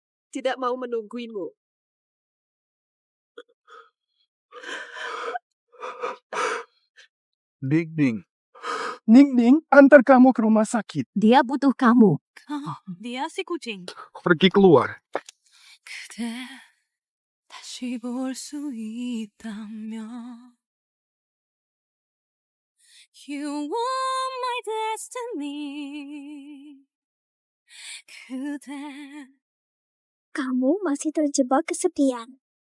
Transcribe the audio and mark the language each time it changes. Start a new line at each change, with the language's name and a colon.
Indonesian: tidak mau menungguimu. Ning Ning, antar kamu ke rumah sakit. Dia butuh kamu. Dia si kucing. Pergi keluar.
Korean: 그대 다시 볼 수 있다면
English: You are my destiny.
Korean: 그대
Indonesian: Kamu masih terjebak kesepian.